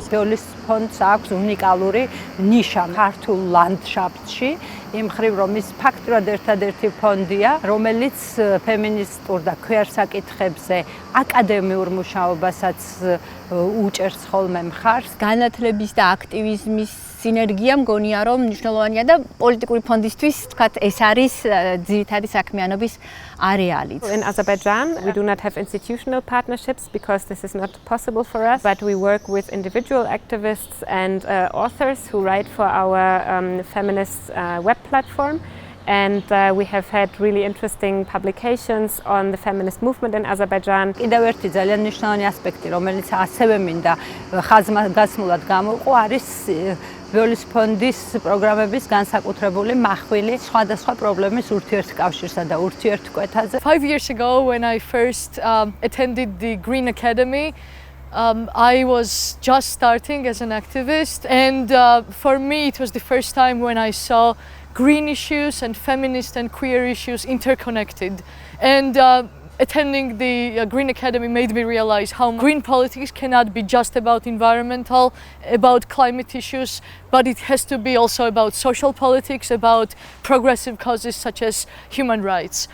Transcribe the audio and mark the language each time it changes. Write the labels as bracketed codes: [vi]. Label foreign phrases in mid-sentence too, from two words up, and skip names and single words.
[ka] ბოელის ფონდს აქვს უნიკალური ნიშა ქართულ ლანდშაფტში, იმ მხრივ რომ ის ფაქტურად ერთადერთი ფონდია, რომელიც ფემინისტურ და ქვიარ საკითხებზე აკადემიურ მუშაობასაც უჭერს ხოლმე მხარს. განათლების და აქტივიზმის სინერგია მგონია რომ მნიშვნელოვანია და პოლიტიკური ფონდისთვის თქვათ ეს არის ძირითადი საქმიანობის არეალი. [en] In Azerbaijan, we do not have institutional partnerships because this is not possible for us, but we work with individual activists and authors who write for our feminist web platform. And we have had really interesting publications on the feminist movement in Azerbaijan. [ka] კიდევ ერთი ძალიან მნიშვნელოვანი ასპექტი, რომელიც ასევე მინდა ხაზგასმულად გამოვყო, არის ბიოლის ფონდის პროგრამების განსაკუთრებული מחვილი სხვადასხვა პრობლემის ურთიერთკავშირსა და ურთიერთკვეთაზე. [en] 5 years ago, when I first attended the Green Academy, I was just starting as an activist, and for me it was the first time when I saw green issues and feminist and queer issues interconnected. And attending the Green Academy made me realize how green politics cannot be just about environmental, about climate issues, but it has to be also about social politics, about progressive causes such as human rights.